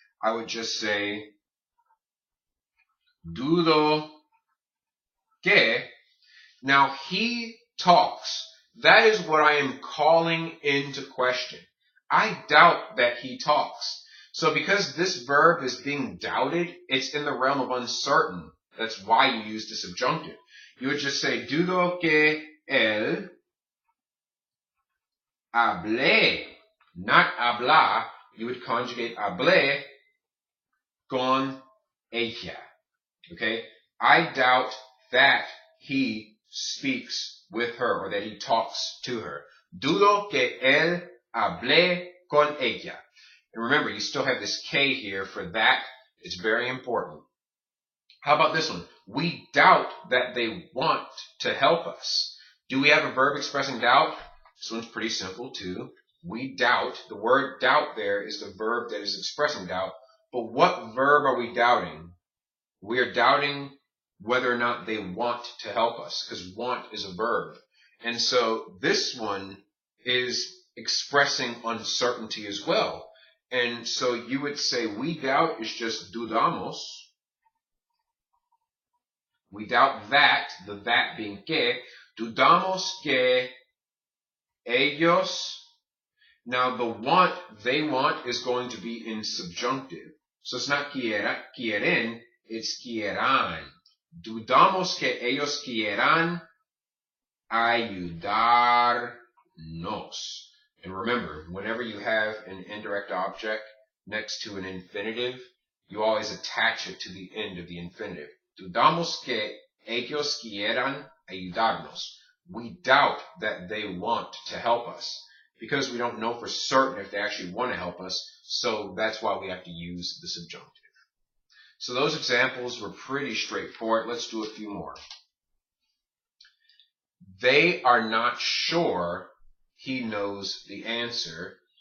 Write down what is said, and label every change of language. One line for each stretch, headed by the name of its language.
English: I would just say,
Spanish: dudo que.
English: Now he talks. That is what I am calling into question. I doubt that he talks. So because this verb is being doubted, it's in the realm of uncertain. That's why you use the subjunctive. You would just say,
Spanish: dudo que él hable,
English: not habla. You would conjugate
Spanish: hable con ella.
English: Okay? I doubt that he speaks with her or that he talks to her.
Spanish: Dudo que él hable con ella.
English: And remember, you still have this K here for that. It's very important. How about this one? We doubt that they want to help us. Do we have a verb expressing doubt? This one's pretty simple too. We doubt. The word doubt there is the verb that is expressing doubt. But what verb are we doubting? We are doubting whether or not they want to help us, because want is a verb. And so this one is expressing uncertainty as well. And so you would say we doubt is just dudamos. We doubt that, the that being que.
Spanish: Dudamos que ellos.
English: Now the want, they want, is going to be in subjunctive. So it's not quieren, it's quieran.
Spanish: Dudamos que ellos quieran ayudarnos.
English: And remember, whenever you have an indirect object next to an infinitive, you always attach it to the end of the infinitive.
Spanish: Dudamos que ellos quieran ayudarnos.
English: We doubt that they want to help us because we don't know for certain if they actually want to help us. So that's why we have to use the subjunctive. So those examples were pretty straightforward. Let's do a few more. They are not sure he knows the answer.